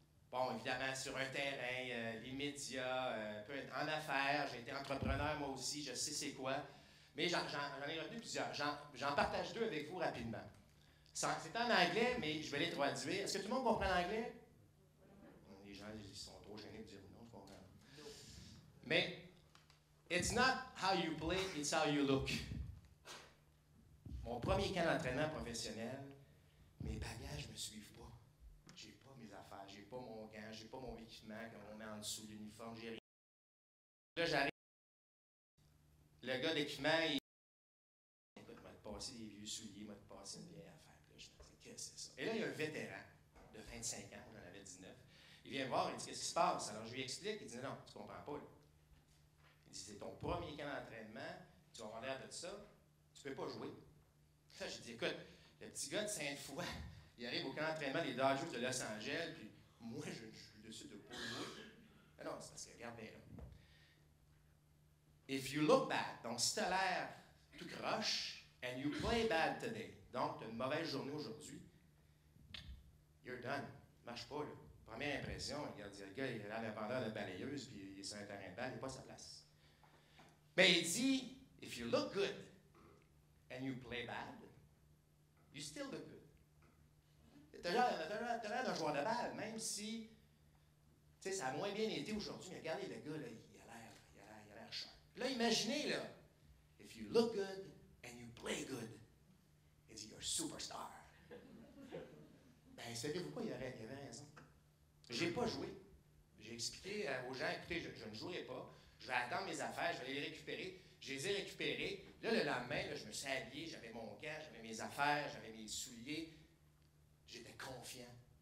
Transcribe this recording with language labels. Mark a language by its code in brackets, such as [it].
[fr] Bon, évidemment, sur un terrain, les médias, en affaires, j'ai été entrepreneur moi aussi, je sais c'est quoi. Mais j'en ai retenu plusieurs. J'en partage 2 avec vous rapidement. C'est en anglais, mais je vais les traduire. Est-ce que tout le monde comprend l'anglais? Les gens ils sont trop gênés de dire non, je comprends. [en] Mais, it's not how you play, it's how you look. [fr] Mon premier camp d'entraînement professionnel, mes bagages ne me suivent pas. J'ai pas mes affaires, j'ai pas mon gant, j'ai pas mon équipement qu'on met en dessous de l'uniforme, j'ai rien. Là, j'arrive. Le gars d'équipement, il m'a passé des vieux souliers, m'a passé une vieille affaire. Puis là, je me dis, qu'est-ce que c'est ça? Et là, il y a un vétéran de 25 ans, j'en avais 19. Il vient me voir, il dit, qu'est-ce qui se passe? Alors, je lui explique, il dit, non, tu comprends pas. Là. Il dit, c'est ton premier camp d'entraînement, tu vas avoir l'air de ça, tu peux pas jouer. Là, j'ai dit, écoute, le petit gars de Sainte-Foy, il arrive au camp d'entraînement des Dodgers de Los Angeles, puis moi, je décide de pas jouer. Mais non, c'est parce que, regarde bien là. [en] If you look bad, [fr] donc si tu as l'air tout croche, [en] and you play bad today, [fr] donc tu as une mauvaise journée aujourd'hui, [en] you're done. [fr] Marche pas, là. Première impression, regarde, le gars, il a l'air d'un vendeur de balayeuse, puis il est sur un terrain de balle, il n'est pas à sa place. Mais il dit, [en] if you look good, and you play bad, you still look good. [fr] Tu as l'air d'un joueur de balle, même si ça a moins bien été aujourd'hui. Mais regardez, le gars, là, il a l'air sharp. Là, imaginez, là, [en] if you look good and you play good, it's your superstar. [fr] Ben, savez-vous quoi? Il avait raison. J'ai pas joué. J'ai expliqué aux gens, écoutez, je ne jouerai pas. Je vais attendre mes affaires, je vais les récupérer. Je les ai récupérées. Là, le lendemain, là, je me suis habillé, j'avais mon gant, j'avais mes affaires, j'avais mes souliers. J'étais confiant.